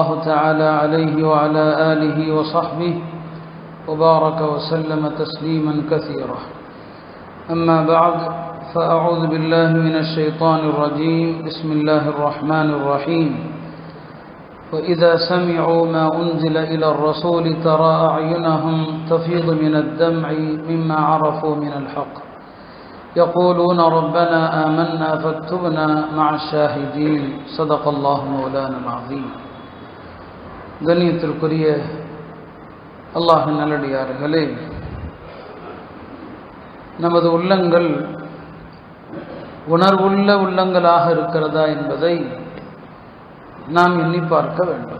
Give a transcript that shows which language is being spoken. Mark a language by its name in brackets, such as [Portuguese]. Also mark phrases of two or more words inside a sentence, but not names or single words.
[Arabic] تعالى عليه وعلى آله وصحبه وبارك وسلم تسليما كثيرا أما بعد فأعوذ بالله من الشيطان الرجيم بسم الله الرحمن الرحيم وإذا سمعوا ما أنزل إلى الرسول ترى أعينهم تفيض من الدمع مما عرفوا من الحق يقولون ربنا آمنا فاكتبنا مع الشاهدين صدق الله مولانا العظيم. [Tamil] கண்ணியத்திற்குரிய அல்லாஹ்வின் நல்லடியார்களே, நமது உள்ளங்கள் உணர்வுள்ள உள்ளங்களாக இருக்கிறதா என்பதை நாம் எண்ணி பார்க்க வேண்டும்.